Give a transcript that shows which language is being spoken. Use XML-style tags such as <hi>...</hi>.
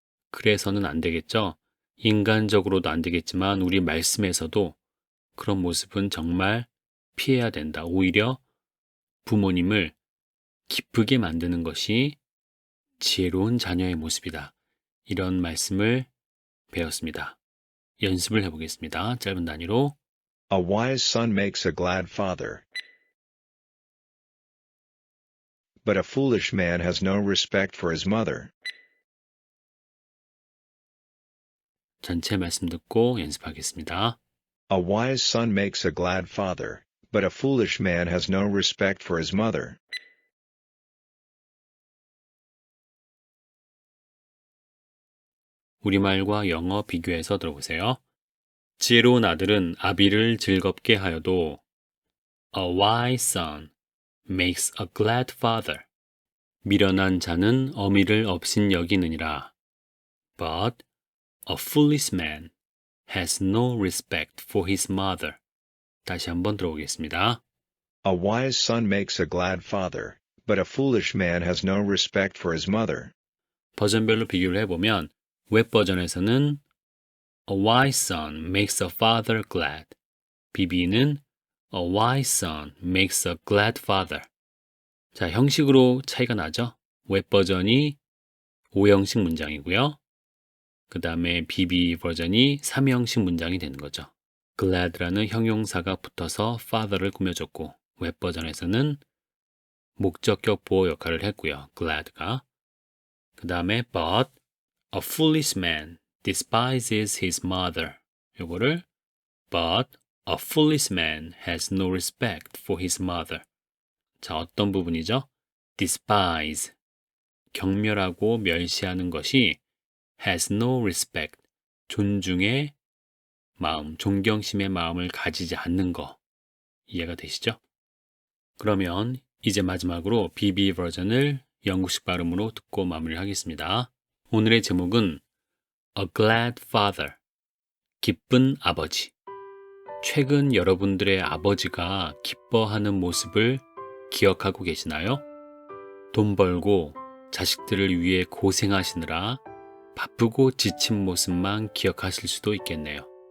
<ko>그래서는 안 되겠죠. 인간적으로도 안 되겠지만 우리 말씀에서도 그런 모습은 정말 피해야 된다. 오히려 부모님을 기쁘게 만드는 것이 지혜로운 자녀의 모습이다. 이런 말씀을 배웠습니다. 연습을 해보겠습니다. 짧은 단위로.</ko> <en>A wise son makes a glad father, but a foolish man has no respect for his mother.</en> <ko>전체 말씀 듣고 연습하겠습니다.</ko> <en>A wise son makes a glad father, but a foolish man has no respect for his mother.</en> <ko>우리말과 영어 비교해서 들어보세요. 지혜로운 아들은 아비를 즐겁게 하여도</ko> <en>A wise son makes a glad father.</en> <ko>미련한 자는 어미를 업신여기느니라.</ko> <en>But a foolish man has no respect for his mother.</en> <ko>다시 한번 들어보겠습니다.</ko> <en>A wise son makes a glad father, but a foolish man has no respect for his mother.</en> <ko>버전별로 비교를 해보면 웹 버전에서는</ko> <en>A wise son makes a father glad. BB는 A wise son makes a glad father.</en> <ko>자, 형식으로 차이가 나죠? 웹 버전이 5형식 문장이고요. 그 다음에 BB 버전이 삼형식 문장이 되는 거죠. glad라는 형용사가 붙어서 father를 꾸며줬고 웹 버전에서는 목적격 보호 역할을 했고요. glad가. 그 다음에</ko> <en>but a foolish man despises his mother.</en> <ko>요거를</ko> <en>but a foolish man has no respect for his mother.</en> <ko>자, 어떤 부분이죠? despise. 경멸하고 멸시하는 것이</ko> <en>has no respect.</en> <ko>존중의 마음, 존경심의 마음을 가지지 않는 거. 이해가 되시죠? 그러면 이제 마지막으로 BB 버전을 영국식 발음으로 듣고 마무리하겠습니다. 오늘의 제목은 A Glad Father. 기쁜 아버지. 최근 여러분들의 아버지가 기뻐하는 모습을 기억하고 계시나요? 돈 벌고 자식들을 위해 고생하시느라 바쁘고 지친 모습만 기억하실 수도 있겠네요.</ko>